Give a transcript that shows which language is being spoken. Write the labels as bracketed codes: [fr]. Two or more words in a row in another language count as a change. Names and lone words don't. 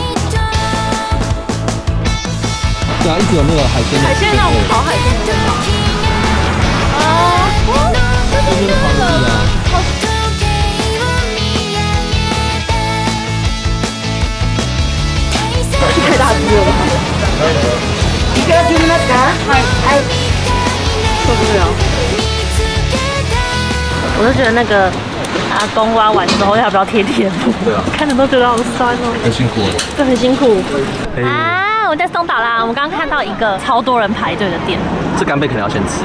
[zh] 对啊，一直有那个海鲜那种烤海鲜的味道。这边烤的啊！太大只了吧！ [ja] いくら切りますか？はい。 [zh] 受不了！我就觉得那个阿公挖完之后要不要贴贴布？对啊，看着都觉得好酸哦。很辛苦。对，很辛苦。啊，我在松岛啦！我们刚刚看到一个超多人排队的店。这干贝可能要先吃，